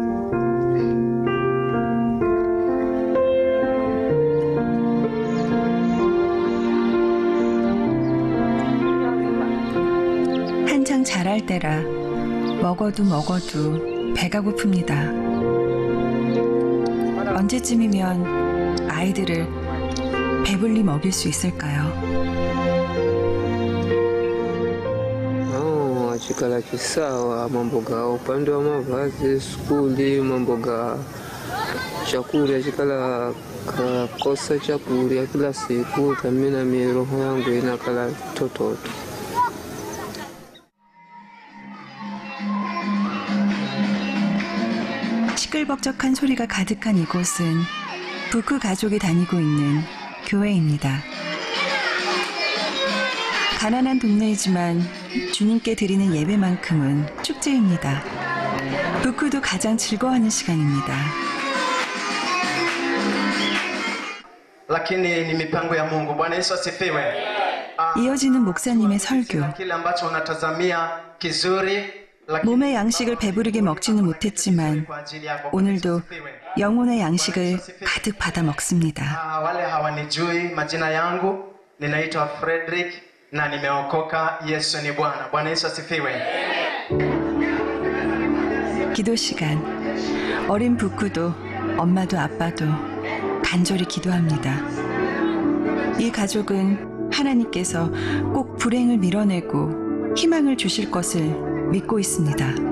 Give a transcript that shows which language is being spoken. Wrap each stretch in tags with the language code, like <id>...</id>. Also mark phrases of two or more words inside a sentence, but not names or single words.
<ko>한창 자랄 때라 먹어도 배가 고픕니다. 언제쯤이면 아이들을 배불리 먹일 수 있을까요?</ko> <sw>Chikala kisawa, mambo ga upande wa mavazi, skuli, mambo ga chakula, chikala kakosa chakula kila siku, kamina miroho yangu inakala tototo.</sw> <ko>시끌벅적한 소리가 가득한 이곳은 부크 가족이 다니고 있는 교회입니다. 가난한 동네이지만 주님께 드리는 예배만큼은 축제입니다. 부크도 가장 즐거워하는 시간입니다.</ko> <sw>Lakini ni mipango ya Mungu. Bwana Yesu asifiwe.</sw> <ko>이어지는 목사님의 설교.</ko> <sw>Kile ambacho unatazamia kizuri.</sw> <ko>몸의 양식을 배부르게 먹지는 못했지만 오늘도 영혼의 양식을 가득 받아 먹습니다.</ko> <sw>wale hawanijui majina yangu, ninaitwa Frederick na nimeokoka. Yesu ni Bwana. Bwana Yesu asifiwe.</sw> <ko>기도 시간. 어린 부크도 엄마도 아빠도 간절히 기도합니다. 이 가족은 하나님께서 꼭 불행을 밀어내고 희망을 주실 것을 믿고 있습니다.</ko>